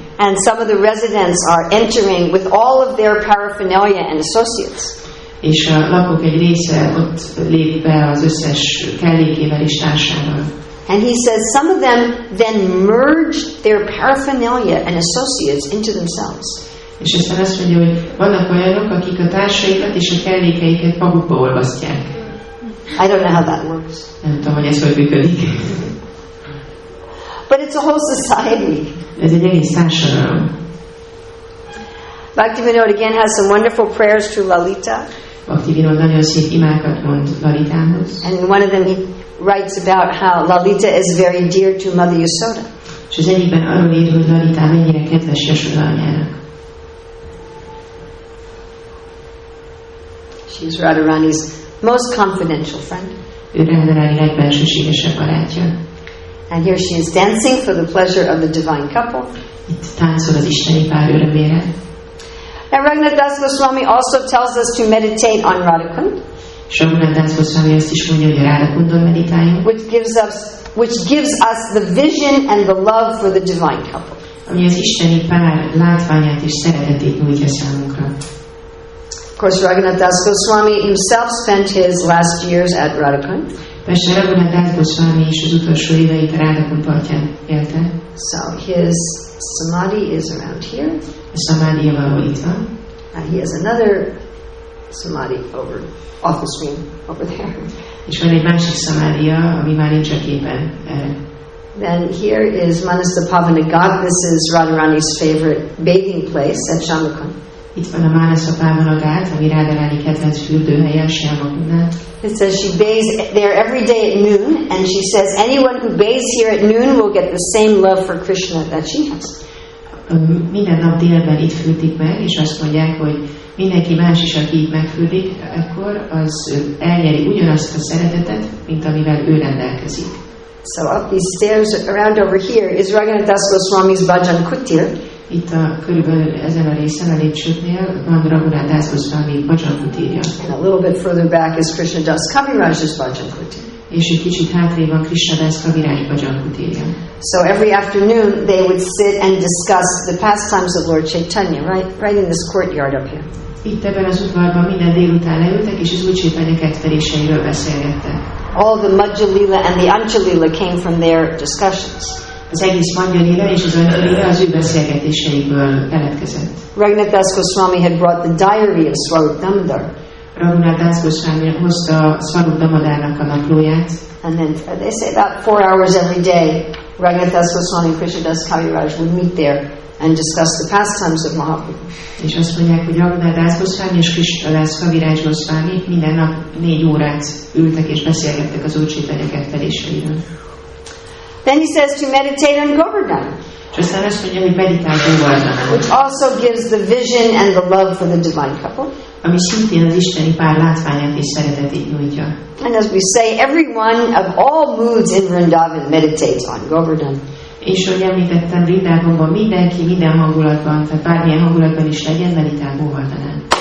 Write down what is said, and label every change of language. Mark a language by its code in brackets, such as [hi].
[en] And some of the residents are entering with all of their paraphernalia and associates. [hu] És a lakók egy része ott lép be az összes kellékével és társával. [en] And he says some of them then merge their paraphernalia and associates into themselves. [hu] És aztán azt mondja, hogy vannak olyanok, akik a társaikat és a kellékeiket magukba olvasztják. [en] I don't know how that works. [hu] Nem tudom, hogy ez hogy működik. [en] But it's a whole society. [hu] Ez egy egész társadalom. [en] Bhaktivinoda again has some wonderful prayers to Lalita. [hu] Bhaktivinoda nagyon szép imákat mond Lalitához. [en] And one of them he writes about how Lalita is very dear to Mother Yasoda. [hu] És az egyikben arról ír, hogy Lalita mennyire kedves Yasoda anyának. [en] She's Radharani's most confidential friend. [hu] Ő Radharani legbensőségesebb barátja. [en] And here she is dancing for the pleasure of the divine couple. [hu] Itt táncol az isteni pár örömére. [en] And Raghunath Das Goswami also tells us to meditate on Radhakund. [hu] És Raghunath Das Goswami azt is mondja, hogy a Radhakundon meditáljunk. [en] Which gives us the vision and the love for the divine couple. [hu] Ami az isteni pár látványát és szeretetét nyújtja számunkra. [en] Of course, Raghunath Das Goswami himself spent his last years at Radhakund. [hu] Persze Raghunath Das Goswami is az utolsó éveit a Radhakund partján élte. [en] So his samadhi is around here. [hu] A samadhija való itt van. [en] He has another samadhi over off the screen over there. [hu] És van egy másik samadhija, ami már nincs a képen. [en] Then here is Manasa Pavanagat. This is Radharani's favorite bathing place at Shamakund. [hu] Itt van a Manasa Pavanagat, ami Radharani kedvenc fürdőhelye a Shamakundnál. [en] It says she bathes there every day at noon, and she says anyone who bathes here at noon will get the same love for Krishna that she has. [hu] Minden nap délben itt fürdik meg, és azt mondják, hogy mindenki más is, aki itt megfürdik, akkor az elnyeri ugyanazt a szeretetet, mint amivel ő rendelkezik. [en] So up these stairs around over here is Raghunath Das Goswami's Bhajan Kutir. [hu] Itt körülbelül ezen a részen a lépcsőknél van Raghunath Das Goswami Bhajan Kutirja. [en] And a little bit further back is Krishna Das Kaviraj's Bhajan Kutir. [hu] És egy kicsit hátrébb van Krishna Das Kaviraj Bhajan Kutirja. [en] So every afternoon they would sit and discuss the pastimes of Lord Chaitanya, right in this courtyard up here. [hu] Itt ebben az udvarban minden délután leültek, és az Úr Chaitanya ketteléseiről beszélgettek. [en] All the Madhya Lila and the Ancha Lila came from their discussions. [hu] Az egész Madhya Lila és az Ancha Lila az ő beszélgetéseikből keletkezett. [en] Raghunath Das Goswami had brought the diary of Swarup Damodar. [hu] Raghunath Das Goswami hozta Swarup Damodarnak a naplóját. [en] And then they say about 4 hours every day, Raghunath Das Goswami and Krishna Das Kaviraj would meet there and discuss the pastimes of Mahaprabhu. [hu] És azt mondják, hogy Raghunath Das Goswami és Krishna Das Kaviraj Goswami minden nap 4 órát ültek és beszélgettek az Úr Chaitanya ketteléseiről. [en] Then he says to meditate on Govardhan. [hu] És aztán azt mondja, hogy meditálj Govardhanán. [en] Which also gives the vision and the love for the divine couple. [hu] Ami szintén az isteni pár látványát és szeretetét nyújtja. [en] And as we say, everyone of all moods in Vrindavan meditates on Govardhan. [hu] És ahogy említettem, Vrindávonban mindenki, minden hangulatban, tehát bármilyen hangulatban is legyen, meditál Govardhanán.